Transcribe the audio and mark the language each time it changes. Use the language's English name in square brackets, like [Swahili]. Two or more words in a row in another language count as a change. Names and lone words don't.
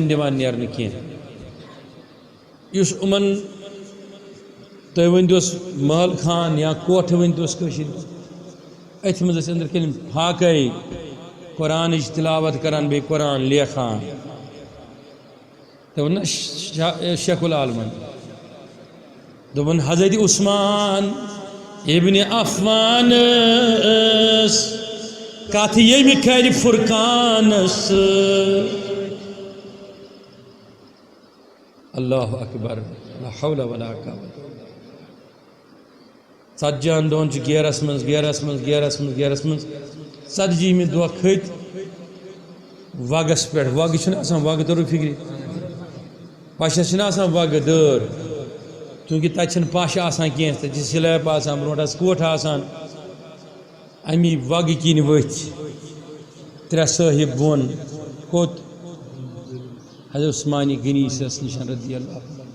[Kashmiri] دِوان نیرنہ کینٛہہ یُس یِمن تُہۍ ؤنۍتوس محل خان یا کوٹھ ؤنۍتوس کٲشِر أتھۍ منٛز ٲسۍ أنٛدرۍ کِنۍ فاقے قرآنٕچ تلاوت کران بیٚیہِ قرآن لیکھان دوٚپُن نہ شیخ العالمن دوٚپُن حضرت عثمان ابن عفان کتھ ییٚمہِ کرِ فرقانس [Arabic] اللہ اکبر لا حول ولا قوت [Kashmiri] ژتجہن دۄہن چھِ گیرس منٛز 40 دۄہ کھٔتۍ وگس پٮ۪ٹھ وگہٕ چھُنہٕ آسان وگہٕ توٚرُو فِکرِ پشس چھِنہٕ آسان وگہٕ دٲر چوٗنٛکہِ تتہِ چھِنہٕ پش آسان کینٛہہ تتہِ چھِ سلیب آسان برونٛٹھ آسہٕ کوٹھ آسان امی وگہٕ کِنۍ ؤتھۍ 3 صٲحب بۄن کوٚت حضرت عثمانی غنی صٲبس نِش [Arabic] رضی اللہ عنہ